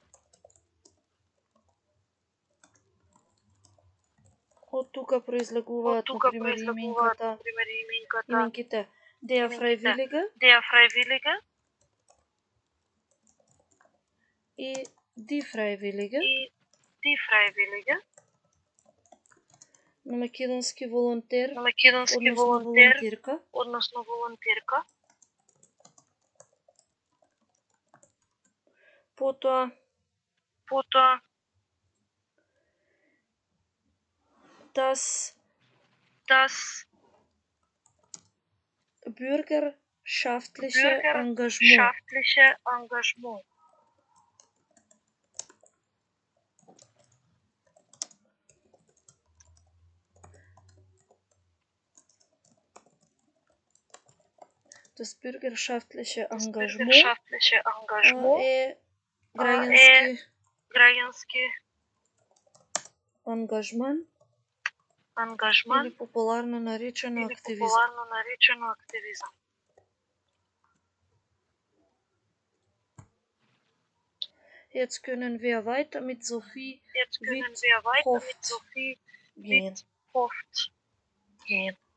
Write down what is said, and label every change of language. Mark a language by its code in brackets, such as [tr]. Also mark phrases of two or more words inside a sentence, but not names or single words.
[mk] Од тука произлегуваат, например, именките [de] Der Freiwillige [mk] и [de] Die Freiwillige. [mk] На македонски волонтер, односно волонтерка. [de] Потоа das bürgerschaftliche Engagement. Das bürgerschaftliche Engagement [mk] е граѓански ангажман или популарно наречено активизам. [de] Jetzt können wir weiter mit Sophie Witthoft gehen.